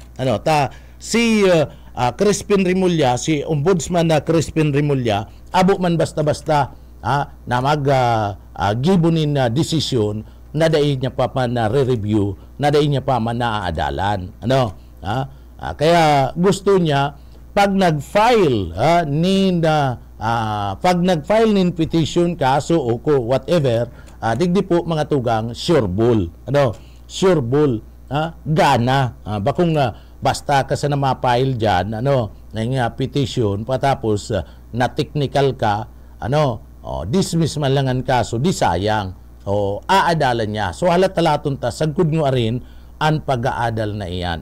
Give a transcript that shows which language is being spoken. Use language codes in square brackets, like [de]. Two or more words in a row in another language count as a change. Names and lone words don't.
[bik] Si Crispin Remulla, si ombudsman na Crispin Remulla, abo man basta-basta na gibunin na desisyon na dahil niya pa na re-review, na dahil niya pa man naaadalan. Kaya gusto niya pag nag-file pag nag-file nin petition, kaso o whatever, digdi po mga tugang [en] sure bull. Sure bull. [bik] Gana. Bakong basta ka sa na ma-file dyan, ng petition, patapos na technical ka, dismiss man lang ang kaso, di sayang. Aadalan niya. So halat-talaton ta, sagkod nyo arin ang pag-aadal na iyan.